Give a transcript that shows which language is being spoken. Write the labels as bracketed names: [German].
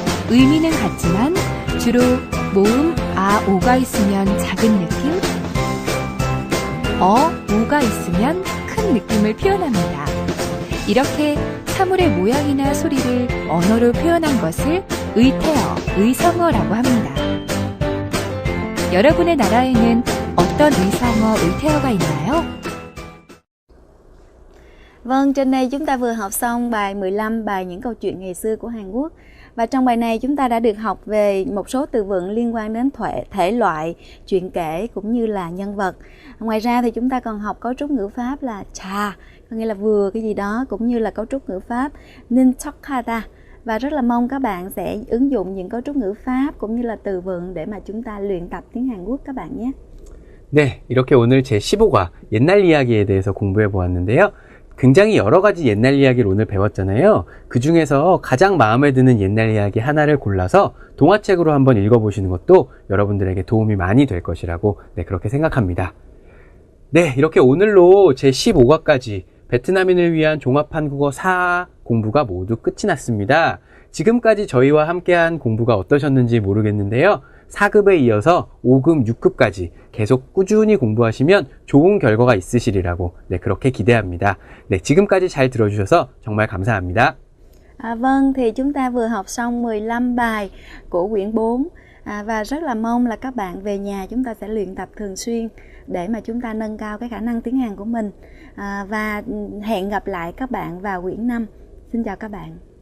[Korean] 의미는 같지만 주로 모음 아, 오가 있으면 작은 느낌, 우가 있으면 큰 느낌을 표현합니다. 이렇게 사물의 모양이나 소리를 언어로 표현한 것을 의태어, 의성어라고 합니다. 여러분의 나라에는 어떤 의성어, 의태어가 있나요? [Vietnamese] Vâng, trên đây chúng ta vừa học xong bài 15, bài những câu chuyện ngày xưa của Hàn Quốc. Và trong bài này chúng ta đã được học về một số từ vựng liên quan đến thể loại, chuyện kể cũng như là nhân vật. Ngoài ra thì chúng ta còn học cấu trúc ngữ pháp là cha, có nghĩa là vừa cái gì đó, cũng như là cấu trúc ngữ pháp nin chokada. Và rất là mong các bạn sẽ ứng dụng những cấu trúc ngữ pháp cũng như là từ vựng để mà chúng ta luyện tập tiếng Hàn Quốc các bạn nhé. [Korean] 네, 이렇게 오늘 제 15과 옛날 이야기에 대해서 공부해 보았는데요. 굉장히 여러 가지 옛날 이야기를 오늘 배웠잖아요. 그 중에서 가장 마음에 드는 옛날 이야기 하나를 골라서 동화책으로 한번 읽어보시는 것도 여러분들에게 도움이 많이 될 것이라고 그렇게 생각합니다. 네, 이렇게 오늘로 제 15과까지 베트남인을 위한 종합 한국어 4 공부가 모두 끝이 났습니다. 지금까지 저희와 함께한 공부가 어떠셨는지 모르겠는데요. 4급에 이어서 5급, 6급까지 계속 꾸준히 공부하시면 좋은 결과가 있으시리라고 그렇게 기대합니다. 네, 지금까지 잘 들어주셔서 정말 감사합니다. [Vietnamese] Vâng, thì chúng ta vừa học xong 15 bài của quyển 4 và rất là mong là các bạn về nhà chúng ta sẽ luyện tập thường xuyên để mà chúng ta nâng cao cái khả năng tiếng Hàn của mình. Và hẹn gặp lại các bạn vào quyển 5. Xin chào các bạn.